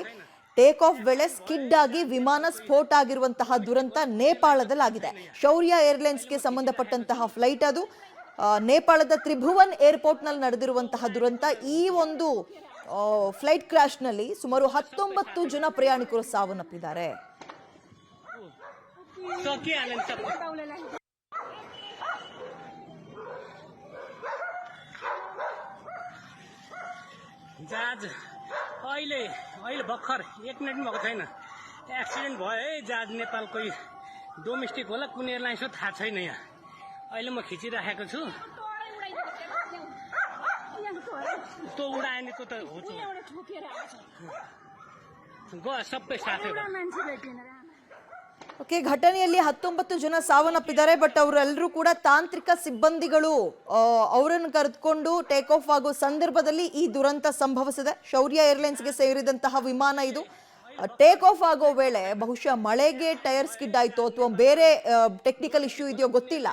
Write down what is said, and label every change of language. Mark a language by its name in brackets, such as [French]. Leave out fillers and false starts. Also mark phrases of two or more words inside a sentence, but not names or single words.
[English] take off [Kannada] ವೇಳೆ ಸ್ಕಿಡ್ ಆಗಿ ವಿಮಾನ ಸ್ಫೋಟ ಆಗಿರುವಂತಹ ದುರಂತ ನೇಪಾಳದಲ್ಲಾಗಿದೆ. ಶೌರ್ಯ ಏರ್ಲೈನ್ಸ್ಗೆ ಸಂಬಂಧಪಟ್ಟಂತಹ ಫ್ಲೈಟ್ ಅದು. ನೇಪಾಳದ ತ್ರಿಭುವನ್ ಏರ್ಪೋರ್ಟ್ನಲ್ಲಿ ನಡೆದಿರುವಂತಹ ದುರಂತ. ಈ ಒಂದು [English] flight crashನಲ್ಲಿ [Kannada] ಸುಮಾರು 19 ಜನ ಪ್ರಯಾಣಿಕರು ಸಾವನ್ನಪ್ಪಿದ್ದಾರೆ. [Nepali] जहाज अहिले भर्खर 1 मिनट पनि भएको छैन एक्सिडेन्ट भयो है। जहाज नेपालको डोमेस्टिक होला कुन एयरलाइन्स हो थाहा छैन। यहाँ अहिले म खिचिराखेको छु। त्यो उडाएन त्यो त हो सबै साथै [Kannada] ಓಕೆ, ಘಟನೆಯಲ್ಲಿ 19 ಜನ ಸಾವನ್ನಪ್ಪಿದ್ದಾರೆ. ಬಟ್ ಅವರೆಲ್ಲರೂ ಕೂಡ ತಾಂತ್ರಿಕ ಸಿಬ್ಬಂದಿಗಳು. ಅವರನ್ನು ಕರೆದುಕೊಂಡು [English] take off [Kannada] ಆಗೋ ಸಂದರ್ಭದಲ್ಲಿ ಈ ದುರಂತ ಸಂಭವಿಸಿದೆ. ಶೌರ್ಯ ಏರ್ಲೈನ್ಸ್ಗೆ ಸೇರಿದಂತಹ ವಿಮಾನ ಇದು. [English] take off [Kannada] ಆಗೋ ವೇಳೆ ಬಹುಶಃ ಮಳೆಗೆ [English] tyre skid [Kannada] ಆಯಿತು ಅಥವಾ ಬೇರೆ [English] technical issue [Kannada] ಇದೆಯೋ ಗೊತ್ತಿಲ್ಲ.